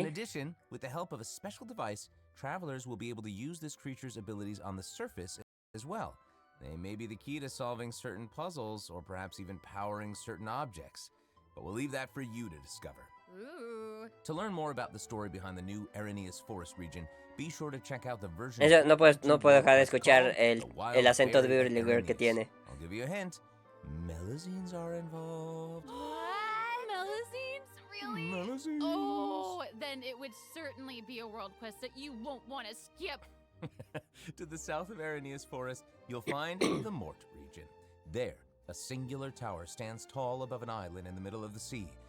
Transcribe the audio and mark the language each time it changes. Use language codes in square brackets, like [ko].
[en] addition, with the help of a special device, travelers will be able to use this creature's abilities on the surface as well. They may be the key to solving certain puzzles, or perhaps even powering certain objects. But we'll leave that for you to discover. Ooh. To learn more about the story behind the new Arrhenius Forest region, be sure to check out the version. [es] No puedo dejar de escuchar el acento de Beverly Girl que tiene. [en] I'll give you a hint. Melazines are involved. What? Melazines? Really? Melazines. Oh, then it would certainly be a world quest that you won't want to skip. To the south of Arrhenius Forest, you'll find the Mort region. There, a singular tower stands tall above an island in the middle of the sea.